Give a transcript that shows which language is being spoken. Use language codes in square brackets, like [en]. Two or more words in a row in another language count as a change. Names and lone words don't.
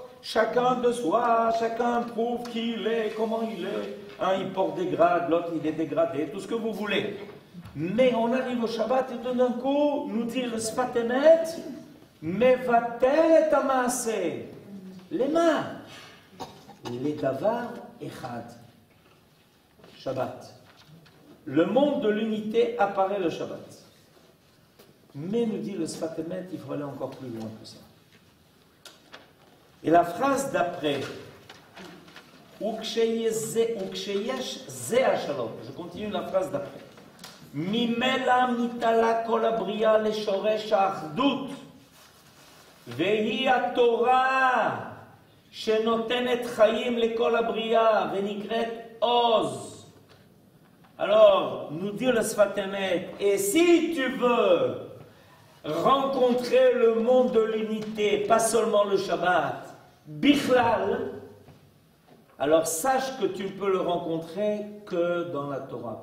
[fr] Chacun de soi, chacun prouve qui il est, comment il est. Un, il porte des grades, l'autre, il est dégradé, tout ce que vous voulez. Mais on arrive au Shabbat et tout d'un coup, nous dit le Sfat Emet, [he] מבטל את המעשה. [fr] Les mains. Les [he] דבר אחד. [fr] Shabbat. Le monde de l'unité apparaît le Shabbat. Mais nous dit le Sfat Emet, il faut aller encore plus loin que ça. Et la phrase d'après, je continue la phrase d'après. [he] מימלא מתעלה כל הבריאה לשורש האחדות, והיא התורה שנותנת חיים לכל הבריאה ונקראת עוז. [fr] Alors, nous dit le Sfat Emet, et si tu veux rencontrer le monde de l'unité, pas seulement le Shabbat, Bichlal, alors sache que tu ne peux le rencontrer que dans la Torah.